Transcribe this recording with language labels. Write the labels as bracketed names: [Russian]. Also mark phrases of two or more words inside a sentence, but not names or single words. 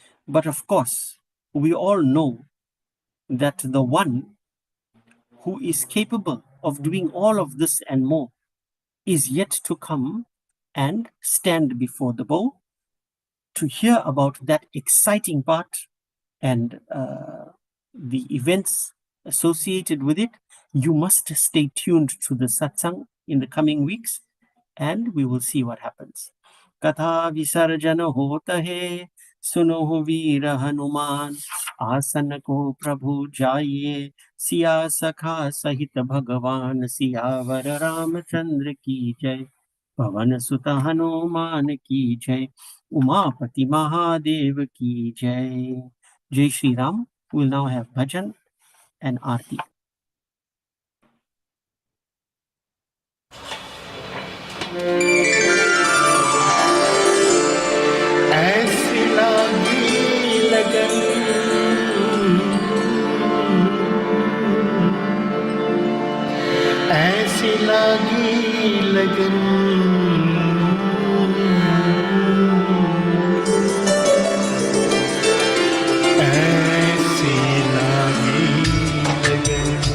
[English] But of course, we all know that the one who is capable of doing all of this and more is yet to come and stand before the bow to hear about that exciting part and the events associated with it. You must stay tuned to the satsang in the coming weeks, and we will see what happens. [Hindi] कथा विसर्जन होता है, सुनो वीर हनुमान, आसन को प्रभु जाइए, सिया सखा सहित भगवान, सियावर रामचंद्र की जय, पवन सुत हनुमान की जय, उमापति महादेव की जय. जय श्री राम. [English] We will now have bhajan and aarti. [Hindi] ऐसी लागी लगन, ऐसी लागी लगन, ऐसी लागी लगन.